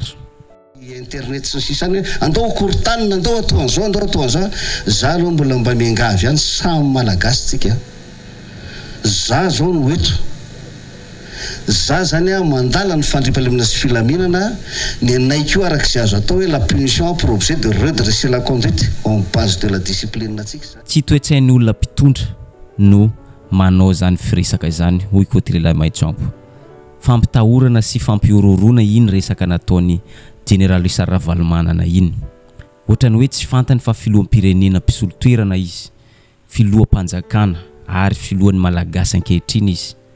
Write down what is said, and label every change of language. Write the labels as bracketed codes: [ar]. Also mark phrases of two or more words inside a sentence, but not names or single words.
[mg] Internet sy sisany andao kortanina andao atoan'izao andao atoan'izao za aloha mbola mba miangavy ihany samy malagasy tsika za zao no eto za zany a mandala ny fandriampahalemana sy filaminana ny anaiko arak'izay azo atao hoe [fr] la punition pour objet de redresser la conduite en base de la discipline [mg] atsika. Tsy toetsain'ny olona mpitondra no manao zany firesaka izany hoy koa ty lehilahy Maitsoambo. Fampitahorana sy fampiororona iny resaka nataony Général Richard Ravalomanana iny. Ohatrany hoe tsy fantany fa filoham-pirenena mpisolo toerana izy, filoham-panjakana ary filohan'ny malagasy ankehitriny izy.